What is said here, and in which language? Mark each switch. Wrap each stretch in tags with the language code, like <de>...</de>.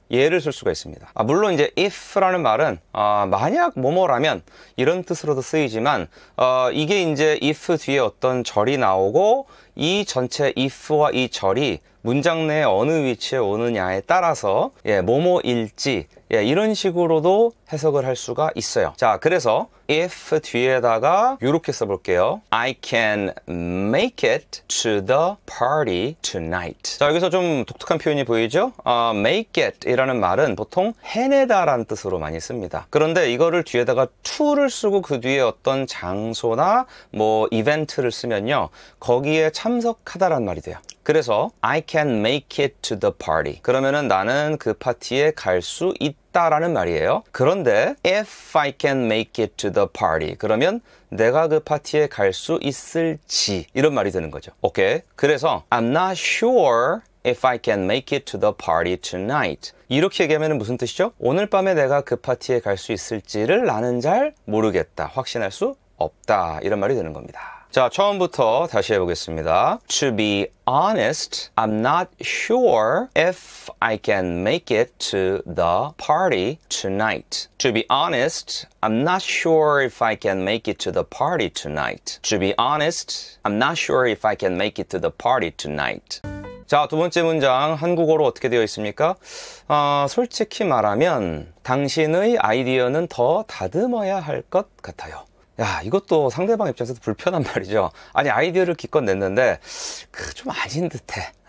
<ko>예를 쓸 수가 있습니다. 물론 이제 if라는 말은 만약 뭐뭐라면 이런 뜻으로도 쓰이지만 이게 이제 if 뒤에 어떤 절이 나오고 이 전체 if와 이 절이 문장 내에 어느 위치에 오느냐에 따라서 예, 뭐뭐일지 예, 이런 식으로도 해석을 할 수가 있어요. 자, 그래서 if 뒤에다가 이렇게 써볼게요.</ko> <en>I can make it to the party tonight.</en> <ko>자, 여기서 좀 독특한 표현이 보이죠? make it 이라는 말은 보통 해내다 라는 뜻으로 많이 씁니다. 그런데 이거를 뒤에다가 to를 쓰고 그 뒤에 어떤 장소나 뭐 이벤트를 쓰면요, 거기에 참석하다라는 말이 돼요.</ko> <en>그래서 I can make it to the party.</en> <ko>그러면은 나는 그 파티에 갈 수 있다라는 말이에요. 그런데 if I can make it to the party, 그러면 내가 그 파티에 갈 수 있을지 이런 말이 되는 거죠. 오케이.</ko> <en>그래서 I'm not sure if I can make it to the party tonight.</en> <ko>이렇게 얘기하면 무슨 뜻이죠? 오늘 밤에 내가 그 파티에 갈 수 있을지를 나는 잘 모르겠다, 확신할 수 없다 이런 말이 되는 겁니다. 자, 처음부터 다시 해보겠습니다.</ko> <en>To be honest, I'm not sure if I can make it to the party tonight. To be honest, I'm not sure if I can make it to the party tonight. To be honest, I'm not sure if I can make it to the party tonight.</en> <ko>자, 두 번째 문장 한국어로 어떻게 되어 있습니까? 솔직히 말하면 당신의 아이디어는 더 다듬어야 할 것 같아요. 야, 이것도 상대방 입장에서도 불편한 말이죠. 아니, 아이디어를 기껏 냈는데 좀 아닌 듯해.</ko>